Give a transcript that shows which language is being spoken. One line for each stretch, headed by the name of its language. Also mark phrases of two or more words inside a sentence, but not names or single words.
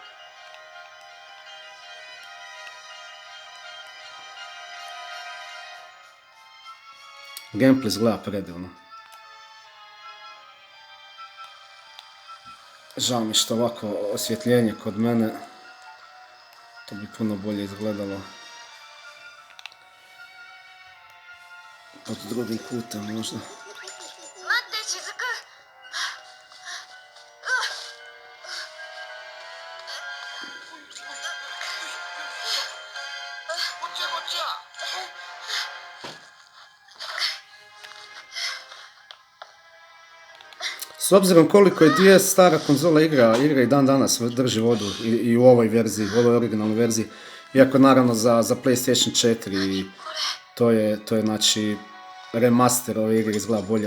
Croatian: Gameplay izgleda predivno. Žao mi što ovako osvjetljenje kod mene, to bi puno bolje izgledalo pod drugim kutem možda.
Japanese: 待って雫。こっちやこっちや。
Croatian: S obzirom koliko je DS stara konzola igra i dan danas drži vodu i u ovoj verziji, u ovoj originalnoj verziji, iako naravno za PlayStation 4 to je znači remaster ove igre izgleda bolje.